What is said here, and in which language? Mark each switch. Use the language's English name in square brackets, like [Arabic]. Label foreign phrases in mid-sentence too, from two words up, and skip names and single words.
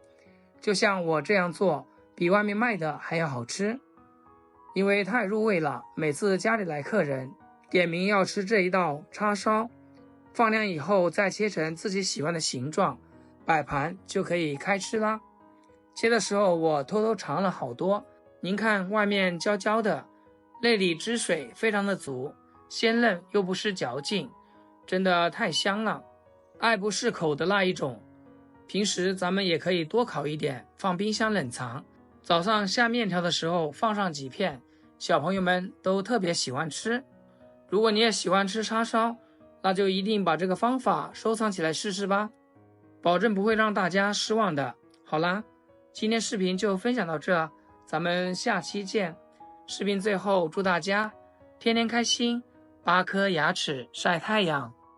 [Chinese] 就像我這樣做，比外面賣的還要好吃，因為太入味了。每次家裡來客人，點名要吃這一道叉燒，放涼以後再切成自己喜歡的形狀，擺盤就可以開吃啦。切的時候我偷偷嘗了好多，您看外面焦焦的，內裡汁水非常的足，鮮嫩又不失嚼勁，真的太香了，愛不釋口的那一種。平時咱們也可以多烤一點，放冰箱冷藏，早上下面條的時候放上幾片，小朋友們都特別喜歡吃。如果你也喜歡吃叉燒，那就一定把這個方法收藏起來試試吧，保證不會讓大家失望的。好啦，今天視頻就分享到這，咱們下期見。視頻最後祝大家天天開心，8顆牙齒曬太陽。